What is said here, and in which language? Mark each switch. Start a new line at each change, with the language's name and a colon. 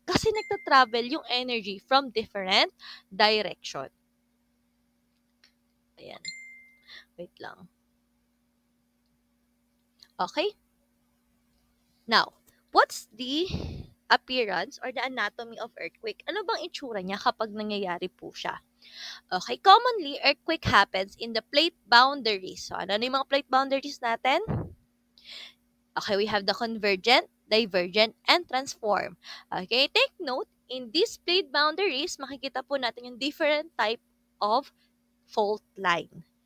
Filipino: Kasi nagta-travel yung energy
English: from different direction.
Filipino: Ayan. Wait lang.
English: Okay? Now, what's the appearance or the anatomy of earthquake?
Filipino: Ano bang itsura niya kapag nangyayari po siya?
English: Okay, commonly, earthquake happens in the plate boundaries.
Filipino: So, ano yung mga plate boundaries natin?
English: Okay, we have the convergent, divergent, and transform. Okay, take note, in these plate boundaries,
Filipino: makikita po natin yung
English: different type of fault line.